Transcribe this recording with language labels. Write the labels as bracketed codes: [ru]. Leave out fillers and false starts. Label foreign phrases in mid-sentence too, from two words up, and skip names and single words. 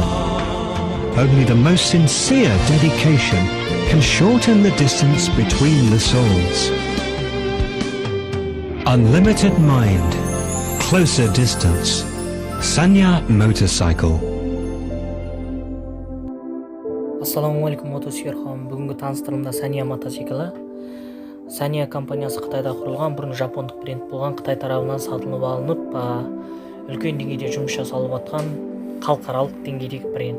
[en] Only the most sincere dedication can shorten the distance between the souls. Unlimited mind, closer distance. [kk] SANYA Мотоцикл. Ассалаумағалейкум мотосүйер қауым. Бүгінгі таныстырымда SANYA Мотоциклі. SANYA компаниясы Қытайда құрылған, бұрын жапондық бренд болған, Қытай тарабынан сатылып алынып, үлкен деңгейде жұмыс жасалып жатқан халықаралық деңгейдегі бренд.